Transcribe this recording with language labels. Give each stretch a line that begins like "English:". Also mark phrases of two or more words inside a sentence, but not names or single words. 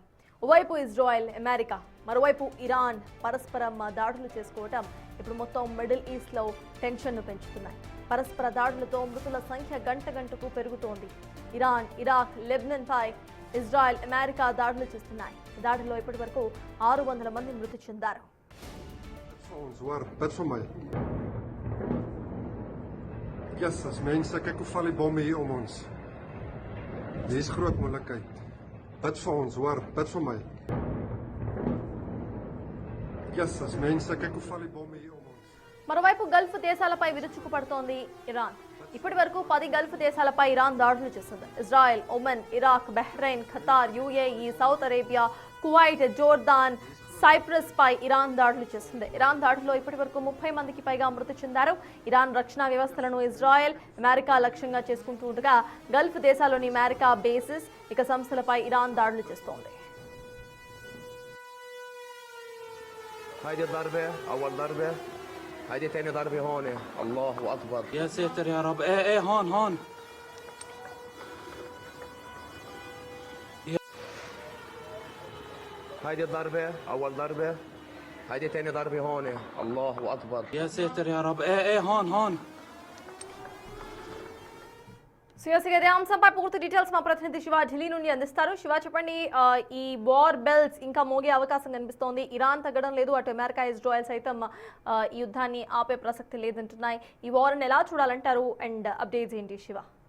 Telugu: ఓవైపు ఇజ్రాయెల్, అమెరికా, మరోవైపు ఇరాన్ పరస్పరం దాడులు చేసుకోవటం ఇప్పుడు మొత్తం మిడిల్ ఈస్ట్లో టెన్షన్ను పెంచుతున్నాయి. పరస్పర దాడులతో మృతుల సంఖ్య గంట గంటకు పెరుగుతోంది. ఇరాన్, ఇరాక్, లెబనాన్పై ఇజ్రాయెల్, అమెరికా దాడులు చేస్తున్నాయి. దాడిలో ఇప్పటి వరకు 600 మంది మృతి చెందారు.
Afrikaans: Ons waar bid vir my. Yes, as mense kyk hoe val die bomme hier om ons. Dis groot moeilikheid. Bid vir ons, hoor, bid vir my. Yes, as mense kyk hoe val die bomme hier om ons.
Telugu: మరోవైపు గల్ఫ్ దేశాలపై విరుచుకుపడుతోంది ఇరాన్. ఇప్పటి వరకు 10 గల్ఫ్ దేశాలపై ఇరాన్ దాడులు చేసింది. ఇజ్రాయెల్, ఒమన్, ఇరాక్, బహ్రెయిన్, ఖతార్, యుఏఈ, సౌత్ అరేబియా, కువైట్, జోర్దాన్, సైప్రస్ పై ఇరాన్ దాడులు చేసింది. ఇరాన్ దాడుల్లో ఇప్పటి వరకు 30 మందికి పైగా మృతి చెందారు. ఇరాన్ రక్షణ వ్యవస్థలను ఇజ్రాయెల్, అమెరికా లక్ష్యంగా చేసుకుంటూ ఉండగా గల్ఫ్ దేశాల్లోని అమెరికా బేసిస్, ఇక సంస్థలపై ఇరాన్ దాడులు చేస్తోంది.
Arabic: هذه ضربة أول ضربة هذه ثاني ضربة هون الله أكبر يا ساتر يا رب ايه هون هذه ضربة أول ضربة هذه ثاني ضربة هون الله أكبر يا ساتر يا رب ايه هون
Telugu: ఇదే అంశంపై పూర్తి డీటెయిల్స్ మా ప్రతినిధి శివ ఢిల్లీ నుండి అందిస్తారు. శివ, చెప్పండి, ఈ
English: war bells
Telugu: ఇంకా మోగే అవకాశం కనిపిస్తోంది. ఇరాన్ తగ్గడం లేదు, అటు అమెరికా, ఇజ్రాయెల్ సైతం ఈ యుద్ధాన్ని ఆపే ప్రసక్తి లేదంటున్నాయి. ఈ వార్ని ఎలా చూడాలంటారు
English: and updates
Telugu: ఏంటి శివ?